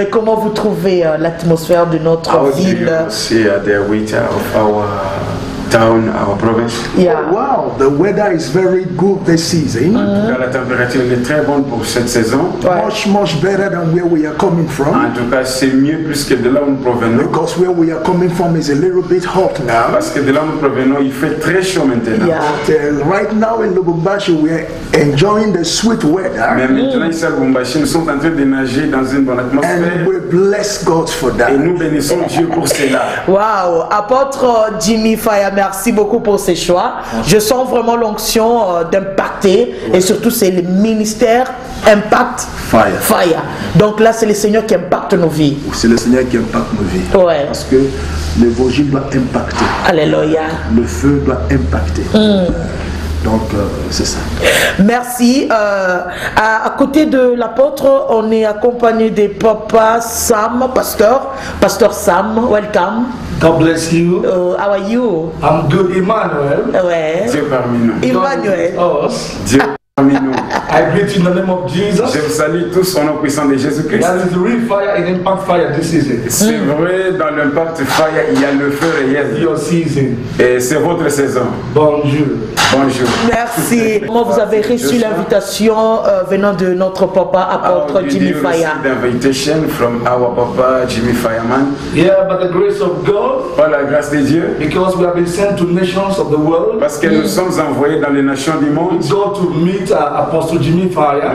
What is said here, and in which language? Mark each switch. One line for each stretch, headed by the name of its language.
French: Comment vous trouvez l'atmosphère de notre ville?
English: The winter of our town, our province. Yeah. Oh, wow, the weather is very good this season.
French: La température est très bonne pour cette saison.
English: Much better than where we are coming from.
French: En tout cas, c'est mieux plus que de là où nous provenons.
English: Because where we are coming from is a little bit hot now.
French: Parce que de là où nous provenons, il fait très chaud maintenant.
English: Yeah. But, right now in Lubumbashi, we are enjoying the sweet weather.
French: Mais maintenant ici à Lubumbashi, nous sommes en train de nager dans une bonne atmosphère.
English: And we bless God for that.
French: Et nous bénissons Dieu pour cela. Wow, apôtre Jimmy Fire, merci beaucoup pour ces choix. Je sens vraiment l'onction d'impacter et surtout c'est le ministère Impact Fire. Donc là c'est le Seigneur qui impacte nos vies. C'est le Seigneur qui impacte nos vies. Parce que l'évangile doit impacter. Alléluia. Le feu doit impacter. Donc, c'est ça. Merci. À côté de l'apôtre, on est accompagné de Papa Sam, Pasteur Sam.
English: Welcome. God bless you. How are you? I'm good, Emmanuel.
French: Ouais. Dieu parmi nous. Emmanuel. Dieu parmi nous.
English: I greet you in the name of Jesus.
French: Je vous salue tous au nom puissant de Jésus-Christ.
English: That is the real fire in Impact Fire this season.
French: C'est vrai, dans l'Impact Fire, il y a le feu réel.
English: Your season.
French: Et c'est votre saison. Bonjour. Bonjour. Merci. Comment vous avez reçu l'invitation venant de notre papa, apôtre Jimmy Fire?
English: The invitation from our papa Jimmy Fireman. Yeah, by the grace of God.
French: Par la grâce de Dieu.
English: Because we have been sent to nations of the world.
French: Parce que nous sommes envoyés dans les nations du monde.
English: Go to meet Apostle Jimmy Fire.